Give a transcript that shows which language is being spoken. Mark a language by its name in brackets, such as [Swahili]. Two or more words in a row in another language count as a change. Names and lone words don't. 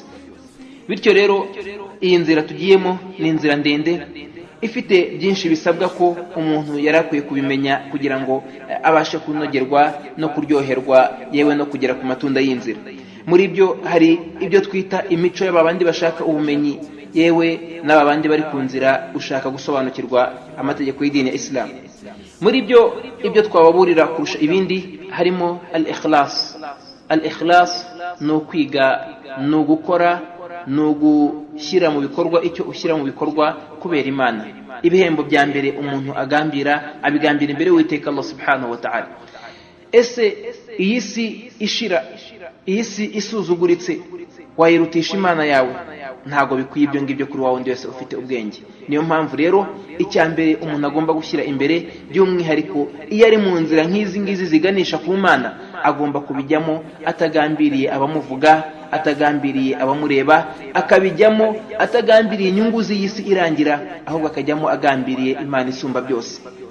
[Kinyarwanda] Bityo rero iyi nzira tugiyemo ni inzira ndende ifite byinshi bisabwa ko umuntu yarakwiye kubimenya kugira ngo abashe kunogerwa no kuryoherwa yewe no kugera ku matunda y'inzira. Muri byo hari ibyo twita imico y'abandi bashaka ubumenyi, yewe n'abandi bari ku nzira ushaka gusobanukirwa amategeko y'idini ya Islam. Muri byo ibyo twababurira kurusha ibindi harimo al-ikhlas. Al-ikhlas no kwiga, no gukora, no gushyira mu bikorwa icyo ushyira mu bikorwa kubera Imana. Ibihembo bya mbere umuntu abigambira imbere y'Uwiteka Allah [Arabic] سبحانه وتعالى. [Kinyarwanda] Ese iyi si ishira, iyi si isuzuguritse, wayirutisha Imana yawe? Ntago bikwiye ibyo ngibyo kuri wawe ndi wese ufite ubwenge. Niyo mpamvu rero icya mbere umuntu agomba gushyira imbere, by'umwihariko iyo ari mu nzira nk'izi ngizi ziganisha ku Mana, agomba kubijyamo atagambiriye abamuvuga, atagambiriye abamureba, akabijyamo atagambiriye inyungu z'iyisi irangira, ahubwo akajyamo agambiriye Imana isumba byose.